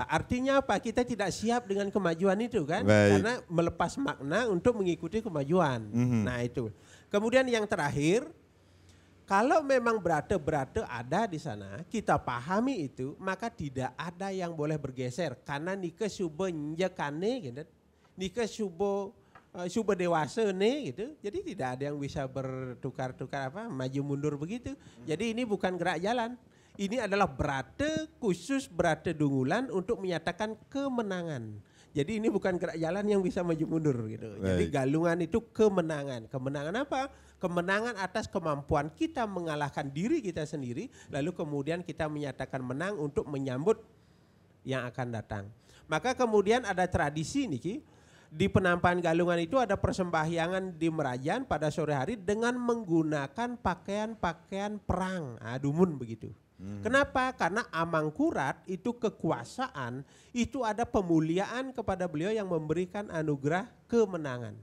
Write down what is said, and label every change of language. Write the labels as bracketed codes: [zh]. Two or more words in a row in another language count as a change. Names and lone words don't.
[id] Artinya apa? Kita tidak siap dengan kemajuan itu kan? Baik. Karena melepas makna untuk mengikuti kemajuan. Nah itu. Kemudian yang terakhir, kalau memang berata-berata ada di sana, kita pahami itu, maka tidak ada yang boleh bergeser. [ban] Karena nika subuh njakane gitu. Nika subuh dewasa nih gitu. [id] Jadi tidak ada yang bisa bertukar-tukar maju mundur begitu. Jadi ini bukan gerak jalan. Ini adalah berata khusus berata Dungulan untuk menyatakan kemenangan. Jadi ini bukan gerak jalan yang bisa maju mundur gitu. Baik. Jadi galungan itu kemenangan. Kemenangan apa? Kemenangan atas kemampuan kita mengalahkan diri kita sendiri. Lalu kemudian kita menyatakan menang untuk menyambut yang akan datang. Maka kemudian ada tradisi nih, di penampahan galungan itu ada persembahyangan di Merajan pada sore hari dengan menggunakan pakaian-pakaian perang. Dumun begitu. Kenapa? Karena Amangkurat itu kekuasaan, itu ada pemuliaan kepada beliau yang memberikan anugerah kemenangan.